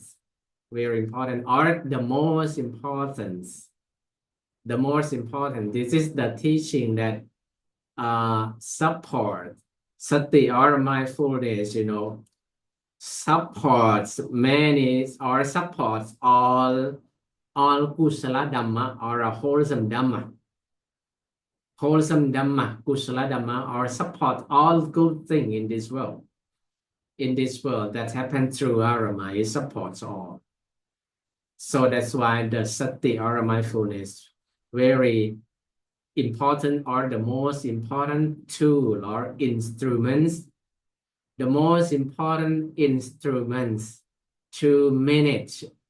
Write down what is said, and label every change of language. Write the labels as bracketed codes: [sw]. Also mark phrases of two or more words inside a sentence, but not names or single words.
[en] Very important, or the most important. The most important. This is the teaching that support sati or mindfulness, supports many or supports all [pi] kusala dhamma [en] or a wholesome dhamma. Wholesome dhamma, [pi] kusala dhamma, [en] or support all good things in this world. In this world that happen through our mind, it supports all. So that's why the sati or mindfulness very important, or the most important tool or instruments, the most important instruments to manage